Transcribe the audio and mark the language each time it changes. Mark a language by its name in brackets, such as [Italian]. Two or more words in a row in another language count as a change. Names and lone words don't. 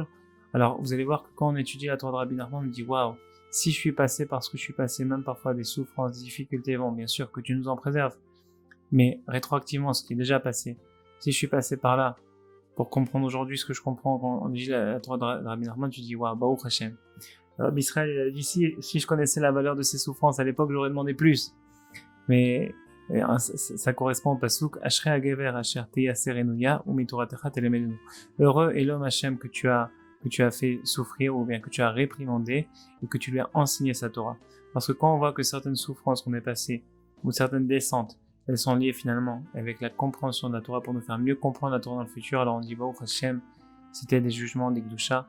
[French] Alors vous allez voir que quand on étudie la Torah de Rabbi Nachman, on dit waouh, si je suis passé par ce que je suis passé, même parfois des souffrances, des difficultés, bon bien sûr que tu nous en préserves, mais rétroactivement ce qui est déjà passé, si je suis passé par là, pour comprendre aujourd'hui ce que je comprends quand on lit la Torah de Rabbi Nachman, tu dis waouh, [Hebrew] ברוך השם. [French] Rabbi Israël il a dit si je connaissais la valeur de ces souffrances à l'époque, j'aurais demandé plus. Mais ça correspond au pasuk [Hebrew] אשרי הגבר אשר תייסרנו יה ומתורתך תלמדנו. [French] Heureux est l'homme Hashem que tu as fait souffrir ou bien que tu as réprimandé et que tu lui as enseigné sa Torah. Parce que quand on voit que certaines souffrances qu'on est passées ou certaines descentes, elles sont liées finalement avec la compréhension de la Torah pour nous faire mieux comprendre la Torah dans le futur, alors on dit [Hebrew] ברוך השם, [French] c'était des jugements, des gdusha.